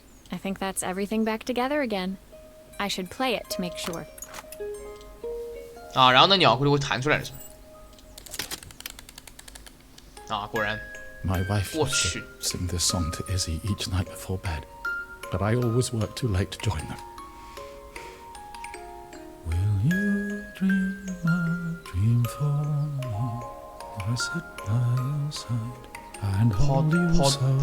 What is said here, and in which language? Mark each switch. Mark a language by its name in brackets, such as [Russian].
[English] I think that's everything back together again. I should play it to make sure. [Chinese] 啊，然后那鸟就会弹出来了是吧？啊，果然。 [English] My wife Oh, used to shit. sing this song to Izzy each night before bed, but I always worked too late to join them. Will you dream a dream for me? I sit by your side and hold you so tight.